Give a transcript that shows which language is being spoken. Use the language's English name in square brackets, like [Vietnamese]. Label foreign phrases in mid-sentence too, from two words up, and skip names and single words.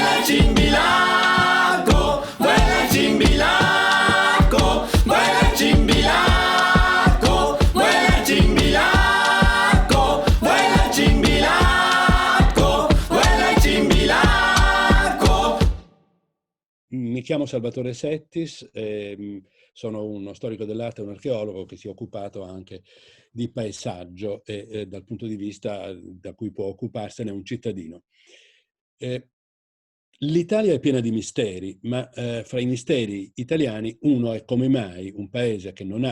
[Spanish] Chimbilaco, vuela Chimbilaco, vuela Chimbilaco, vuela Chimbilaco, vuela Chimbilaco, vuela Chimbilaco. [Italian] Mi chiamo Salvatore Settis, sono uno storico dell'arte e un archeologo che si è occupato anche di paesaggio e dal punto di vista da cui può occuparsene un cittadino. L'Italia è piena di misteri, ma fra i misteri italiani uno è come mai un paese che non